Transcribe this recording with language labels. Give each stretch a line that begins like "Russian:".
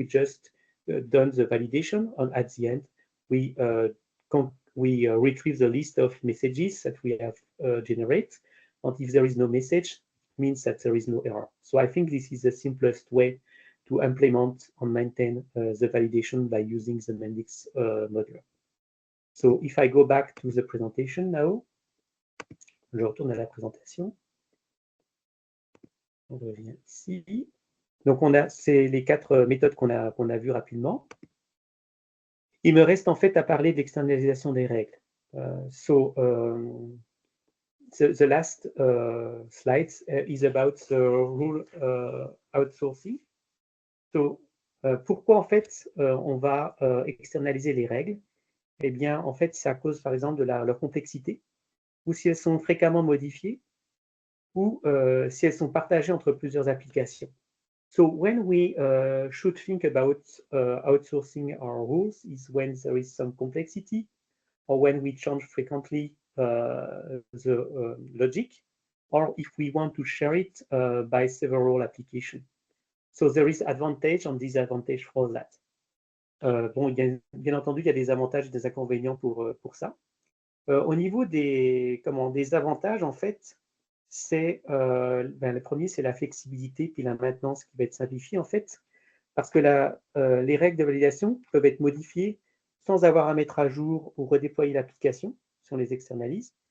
English: We just done the validation, and at the end, we retrieve the list of messages that we have generated. And if there is no message, it means that there is no error. So I think this is the simplest way to implement and maintain the validation by using the Mendix module. So if I go back to the presentation now,
French: je retourne à la présentation. On revient ici. Donc, c'est les 4 méthodes qu'on a vues rapidement. Il me reste en fait à parler d'externalisation des règles.
English: The last slide is about the rule outsourcing.
French: So, pourquoi en fait on va externaliser les règles? Eh bien, en fait, c'est à cause, par exemple, de leur complexité, ou si elles sont fréquemment modifiées, ou si elles sont partagées entre plusieurs applications.
English: So when we should think about outsourcing our rules is when there is some complexity, or when we change frequently the logic, or if we want to share it by several applications. So there is advantage and disadvantage for that.
French: Bon, bien entendu, il y a des avantages et des inconvénients pour ça. Au niveau des avantages, en fait, c'est le premier, c'est la flexibilité puis la maintenance qui va être simplifiée, en fait, parce que les règles de validation peuvent être modifiées sans avoir à mettre à jour ou redéployer l'application si on les externalise.